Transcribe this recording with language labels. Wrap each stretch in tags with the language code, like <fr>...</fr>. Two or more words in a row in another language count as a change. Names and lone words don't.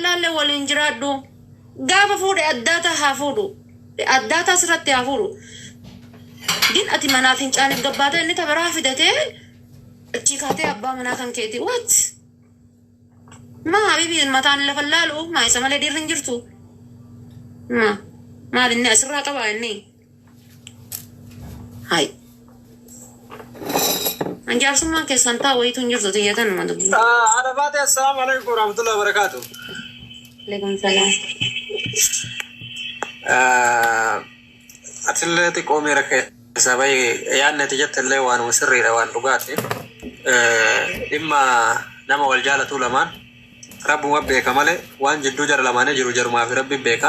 <om>laallee waliin jiraadhu gaafa fuudhe addaata haa fuudhu addaata asirratti haa fuudhu din ati manaaf hin caaniif gabbaata inni tabiraa fidatee achi kaatee abbaa manaa kan keeti what maa habibi mataan lafa laalu maa isa malee dhiirri hin jirtu maal inni asirraa qabaa inni hai anjaarsummaa keessan taa wayitu hin jirtu xiyyatan nama dubbii</om> <ar>Adabaate السلام عليكم ورحمة الله وبركاته. عليكم السلام</ar> <om>Atille xiqqoo miira keessa bahee yaadni ati jettillee waanuma sirriidha waan dhugaati. Dhimma nama wal jaalatu lamaan rabbuma beeka malee waan jidduu jara lamaanii jiru jarumaa fi rabbi beeka.</om>